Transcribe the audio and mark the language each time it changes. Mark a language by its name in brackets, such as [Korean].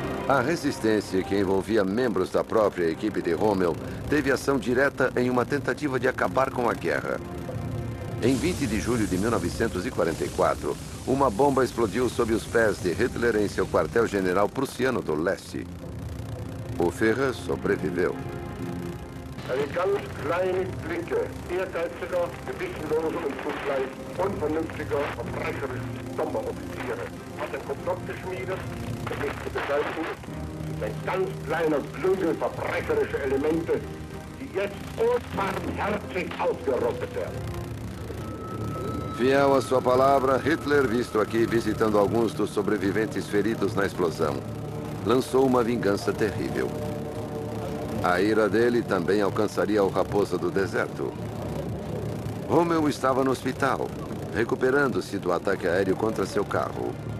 [Portuguese] A resistência, que envolvia membros da própria equipe de Rommel, teve ação direta em uma tentativa de acabar com a guerra. Em 20 de julho de 1944, uma bomba explodiu sob os pés de Hitler em seu quartel-general prussiano do leste. O Führer sobreviveu. [German] Eine ganz kleine Clique ehrgeiziger, gewissenloser und zugleich unvernünftiger, verbrecherischer Sonderoffiziere hat ein Komplott geschmiedet, um mich zu beseitigen. Ein ganz kleiner Klüngel verbrecherischer Elemente, die jetzt unbarmherzig ausgerottet werden. [Portuguese] Fiel à sua palavra, Hitler, visto aqui visitando alguns dos sobreviventes feridos na explosão, lançou uma vingança terrível. A ira dele também alcançaria o Raposa do Deserto. Rommel estava no hospital, recuperando-se do ataque aéreo contra seu carro.